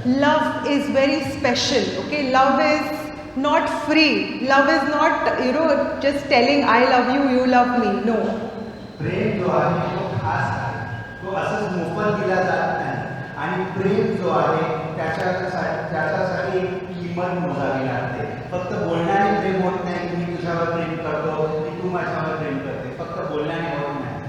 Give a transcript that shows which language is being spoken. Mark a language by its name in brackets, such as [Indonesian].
[English] Love is very special. Okay, love is not free. Love is not, just telling I love you, you love me. No. [Marathi] प्रेम जो आहे तो खास आहे, तो असंच मोफत दिला जात नाही. आणि प्रेम जो आहे त्याच्यासाठी एक किंमत मोजावी लागते. फक्त बोलण्याने प्रेम होत नाही की मी तुझ्यावर प्रेम करतो की तू माझ्यावर प्रेम करते, फक्त बोलण्याने होत नाही.